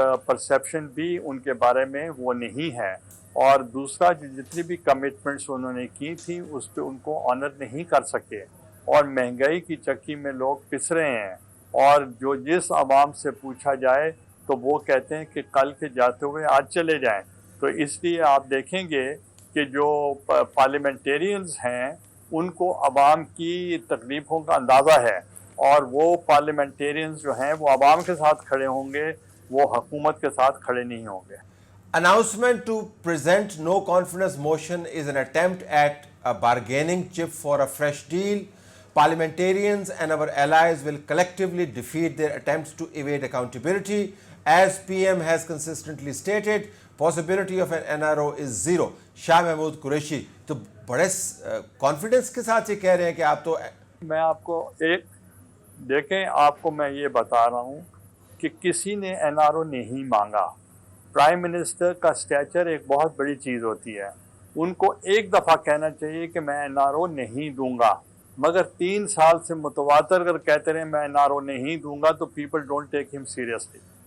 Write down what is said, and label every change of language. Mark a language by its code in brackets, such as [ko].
[ur] Perception بھی ان کے بارے میں وہ نہیں ہے, اور دوسرا جتنی بھی کمٹمنٹس انہوں نے کی تھی اس پہ ان کو آنر نہیں کر سکے, اور مہنگائی کی چکی میں لوگ پس رہے ہیں, اور جس عوام سے پوچھا جائے تو وہ کہتے ہیں کہ کل کے جاتے ہوئے آج چلے جائیں. تو اس لیے آپ دیکھیں گے کہ جو پارلیمنٹیرینز ہیں ان کو عوام کی تکلیفوں کا اندازہ ہے, اور وہ پارلیمنٹیرینز جو ہیں وہ عوام کے ساتھ کھڑے ہوں گے, وہ حکومت کے ساتھ کھڑے نہیں ہوں گے. [en] Announcement to present no confidence motion is an attempt at a bargaining chip for a fresh deal. Parliamentarians and our allies will collectively defeat their attempts to evade accountability. As PM has consistently stated, possibility of an NRO is zero. [ur] Shah Mahmood Qureshi تو بڑے confidence کے ساتھ یہ کہہ رہے ہیں کہ آپ تو, میں آپ کو دیکھیں آپ کو میں یہ بتا رہا ہوں کہ کسی نے NRO نہیں مانگا. پرائم منسٹر کا اسٹیچر ایک بہت بڑی چیز ہوتی ہے, ان کو ایک دفعہ کہنا چاہیے کہ میں NRO نہیں دوں گا, مگر 3 سال سے متواتر اگر کہتے رہے میں NRO نہیں دوں گا تو [en] People don't take him seriously.